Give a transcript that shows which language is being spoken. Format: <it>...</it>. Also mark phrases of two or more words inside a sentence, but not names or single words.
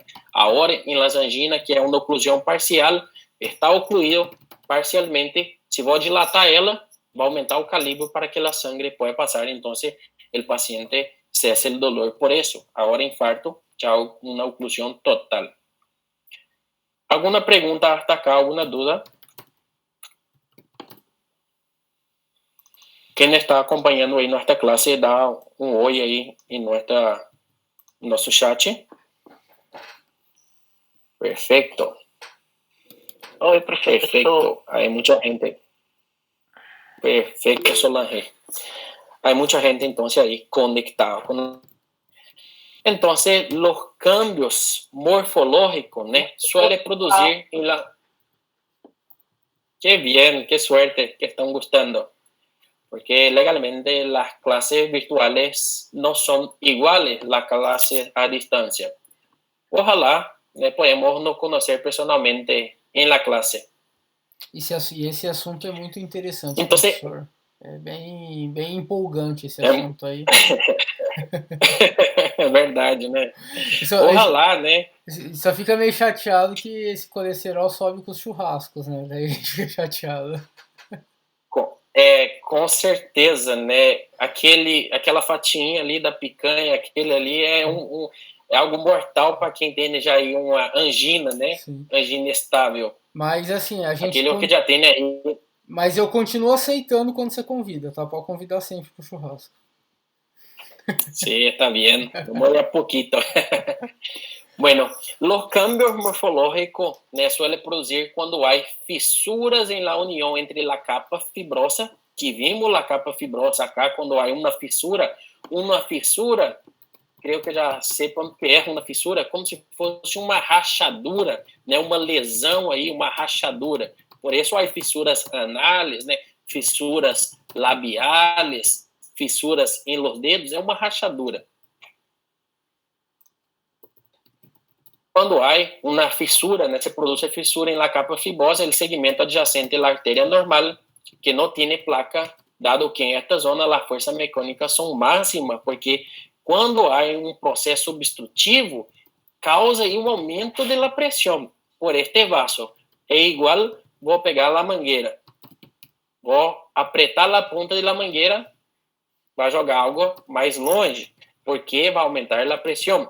<pt>Agora, em las angina, que é uma oclusão parcial, está ocluído parcialmente, se vou dilatar ela, vai aumentar o calibre para que a sangre possa passar, então o paciente cessa o dolor. Por isso, agora infarto, já uma oclusão total. Alguma pergunta</pt> <es>hasta acá,</es> <pt>alguma dúvida? Quem está acompanhando aí nossa classe, dá um oi aí em nosso chat. Perfeito. Oi,</pt> <es>perfecto. Hay mucha gente. Perfecto, Solange. Hay mucha gente entonces ahí conectada. Entonces, los cambios morfológicos, ¿no? Suele producir en la... Qué bien, qué suerte que están gustando. Porque legalmente las clases virtuales no son iguales las clases a distancia. Ojalá podemos nos conocer personalmente en la clase.</es> <pt>Esse assunto é muito interessante, Então, professor. É bem empolgante esse assunto aí. É verdade, né? Ojalá, né? Só fica meio chateado que esse colesterol sobe com os churrascos, né? Daí a gente fica chateado. Com certeza, né? Aquela fatinha ali da picanha, aquele ali é algo mortal para quem tem já aí uma angina, né? Sim. Angina estável. Mas assim, a gente... Aquele que já tem, né? Mas eu continuo aceitando quando você convida, tá? Pode convidar sempre pro churrasco.</pt> <es>Sí, está bien. Voy a poquito. Bueno, los cambios morfológicos suelen producir cuando hay fisuras en la unión entre la capa fibrosa, que vimos la capa fibrosa acá, cuando hay una fisura, creo que</es> <pt>já sepam que é uma fissura, como se fosse uma rachadura, né? Uma lesão aí, uma rachadura. Por isso há fissuras anales, né? Fissuras labiales, fissuras em</pt> <es>los dedos,</es> <pt>é uma rachadura. Quando há uma fissura, né? Se produz a fissura em</pt> <es>la capa fibrosa, el segmento adyacente a la arteria normal,</es> <pt>que não tem placa, dado que em esta zona as forças mecânicas são máximas, porque quando há um processo obstrutivo, causa aí um aumento da pressão por este vaso. É igual, vou pegar a mangueira, vou apertar a ponta da mangueira, vai jogar água mais longe, porque vai aumentar a pressão.</pt>